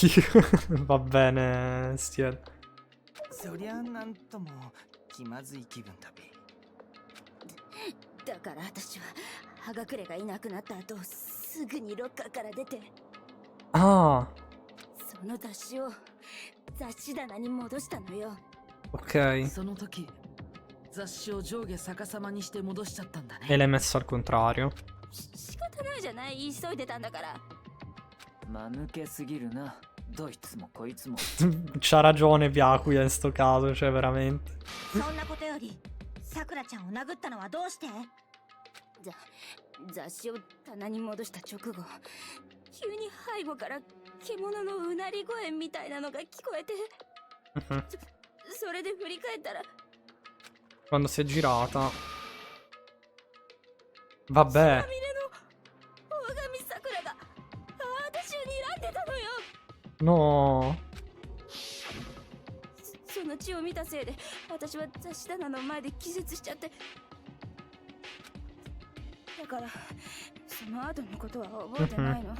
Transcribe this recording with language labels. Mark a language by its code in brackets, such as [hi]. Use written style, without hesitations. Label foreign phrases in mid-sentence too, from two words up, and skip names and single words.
[it] Va bene, Stiel. Ah. Ok. [ja] 雑誌を上下逆さまにして戻しちゃったんだね。 [it] E l'hai messo al contrario. [ja] 仕方ないじゃない、急いでたんだから。間抜けすぎるな、どいつもこいつも。 [it] C'ha ragione Byakuya in sto caso, cioè veramente. [ja] そんなことよりさくらちゃんを殴ったのはどうして？雑誌を棚に戻した直後、急に背後から獣のうなり声みたいなのが聞こえて、それで振り返ったら [it] Quando si è girata. Vabbè. [ja] 大神さくらが私を睨んでたのよ。 [it] No. [ja] その血を見たせいで私は雑誌棚の前で気絶しちゃって、だからその後のことは覚えてないの。